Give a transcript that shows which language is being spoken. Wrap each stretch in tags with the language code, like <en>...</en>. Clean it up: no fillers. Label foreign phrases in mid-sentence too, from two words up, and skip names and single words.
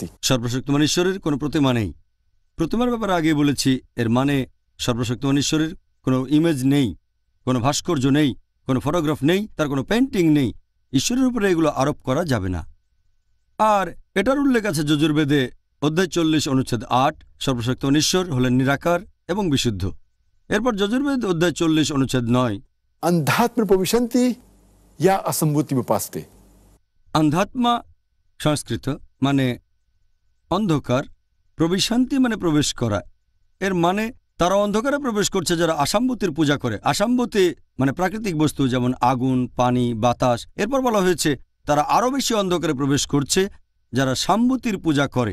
<bn>সর্বশক্তিমান ঈশ্বরের কোনো প্রতিমা নেই। প্রতিমার ব্যাপারে আগে বলেছি, এর মানে সর্বশক্তিমান ঈশ্বরের কোনো ইমেজ নেই, কোনো ভাস্কর্য নেই, কোনো ফটোগ্রাফ নেই, তার কোনো পেইন্টিং নেই। ঈশ্বরের উপরে এগুলো আরোপ করা যাবে না। আর এটার উল্লেখ আছে যজুর্বেদে, অধ্যায় 40, অনুচ্ছেদ 8, সর্বশক্তিমান ঈশ্বর হলেন নিরাকার এবং বিশুদ্ধ। এরপর যজুর্বেদ, অধ্যায় 40, অনুচ্ছেদ 9,</bn> <sa>अंधात्म प्रविशन्ति या असंभूति उपास्ते।</sa> <bn>অন্ধাত্মা সংস্কৃত মানে অন্ধকার, প্রবিশান্তি মানে প্রবেশ করা। এর মানে তারা অন্ধকারে প্রবেশ করছে যারা আসাম্বতীর পূজা করে। আসাম্বতী মানে প্রাকৃতিক বস্তু, যেমন আগুন, পানি, বাতাস। এরপর বলা হয়েছে তারা আরও বেশি অন্ধকারে প্রবেশ করছে যারা সাম্বতীর পূজা করে।</bn>